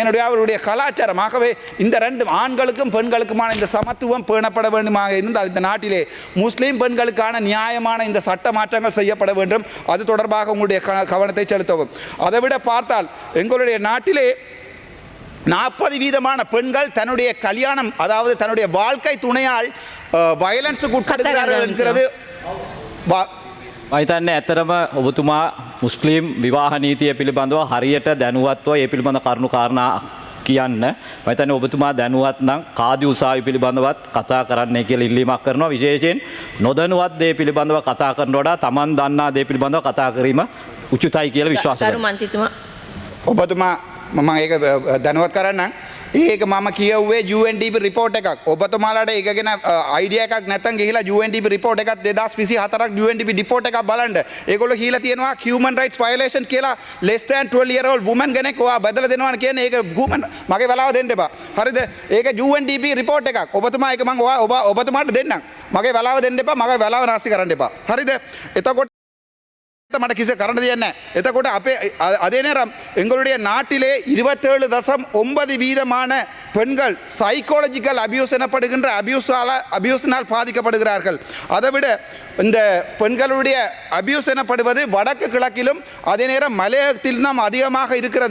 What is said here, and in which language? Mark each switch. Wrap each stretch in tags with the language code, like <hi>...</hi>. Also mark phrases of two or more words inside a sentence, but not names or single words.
<ta>என்னுடைய அவருடைய கலாச்சாரமாகவே இந்த ரெண்டு ஆண்களுக்கும் பெண்களுக்குமான இந்த சமத்துவம் பேணப்பட வேண்டுமாக இருந்தால் இந்த நாட்டிலே முஸ்லீம் பெண்களுக்கான நியாயமான இந்த சட்ட மாற்றங்கள் செய்யப்பட வேண்டும். அது தொடர்பாக உங்களுடைய கவனத்தை செலுத்தவும். அதைவிட பார்த்தால் எங்களுடைய நாட்டிலே 40% பெண்கள் தன்னுடைய கல்யாணம், அதாவது தன்னுடைய வாழ்க்கை துணையால் வயலன்ஸுக்கு உட்படுகிறார்கள் என்கிறது.</ta> <si>මහිතන්නේ ඇතරම ඔබතුමා මුස්ලිම් විවාහ නීතිය පිළිබඳව හරියට දැනුවත්ව ඒ පිළිබඳ කරුණු කාරණා කියන්න. මහිතන්නේ ඔබතුමා දැනුවත් නම් කාදි උසාවි පිළිබඳවත් කතා කරන්නයි කියලා ඉල්ලීමක් කරනවා. විශේෂයෙන් නොදැනුවත් දේ පිළිබඳව කතා කරනට වඩා Taman දන්නා දේ පිළිබඳව කතා කිරීම උචිතයි කියලා විශ්වාස කරනවා. ඔබතුමා මම ඒක දැනුවත් කරන්නම්. ඒක මම කියවුවේ UNDP රිපෝට් එකක්. ඔබතුමාලාට ඒක ගැන අයිඩියා එකක් නැත්නම් ගිහිලා UNDP රිපෝට් එකක් 2024ක් UNDP රිපෝට් එකක් බලන්න. ඒගොල්ලෝ කියලා තියෙනවා</si> <en>human rights violation</en> <si>කියලා</si> <en>less than 12 year old woman</en> <si>කෙනෙක් ඔයා බදලා දෙනවා කියන්නේ ඒක human මගේ වෙලාව දෙන්න එපා. හරිද? ඒක UNDP රිපෝට් එකක්. ඔබතුමා ඒක මම ඔබතුමාට දෙන්නම්. මගේ වෙලාව දෙන්න එපා. මගේ වෙලාව නාස්ති කරන්න එපා. හරිද? එතකොට මට කිසි කරන්න දෙයක් නැහැ. එතකොට අපේ</si> <ta>அதே நேரம் எங்களுடைய நாட்டிலே 27.9% பெண்கள்</ta> <en>psychological abuse</en> <ta>எனப்படுகின்ற அபியூஸினால் பாதிக்கப்படுகிறார்கள். அதைவிட இந்த பெண்களுடைய அபியூஸ் எனப்படுவது வடக்கு கிழக்கிலும் அதே நேரம் மலையகத்தில் தான் அதிகமாக இருக்கிறது.</ta>